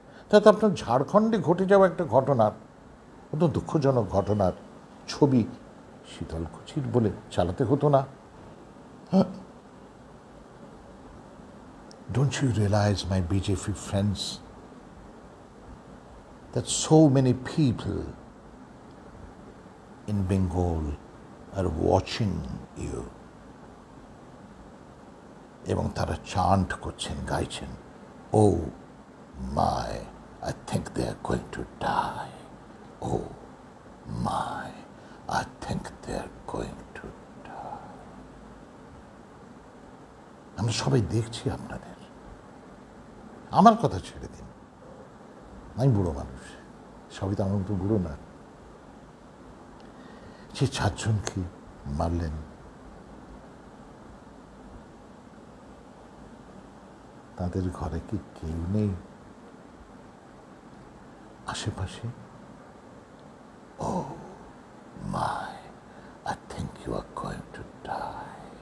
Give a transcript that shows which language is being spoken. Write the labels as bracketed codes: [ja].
[bn] তাতে আপনার ঝাড়খণ্ডে ঘটে যাওয়া একটা ঘটনার, অত দুঃখজনক ঘটনার ছবি শীতলকুচির বলে চালাতে হতো না। [en] Don't you realize, my BJP friends, that so many people in Bengal are watching you, [bn] এবং তারা চান্ট করছেন, গাইছেন, [en] oh my I think they are going to die, oh my I think they are going to die. [bn] আমরা সবাই দেখছি আপনাদের। আমার কথা ছেড়ে দিন, আমি বুড়ো মানুষ, সবই তো আমার মতো বুড়ো না। যে 4 জনকে মারলেন, তাদের ঘরে কি কেউ নেই আশেপাশে? [en] Oh my, I think you are going to die.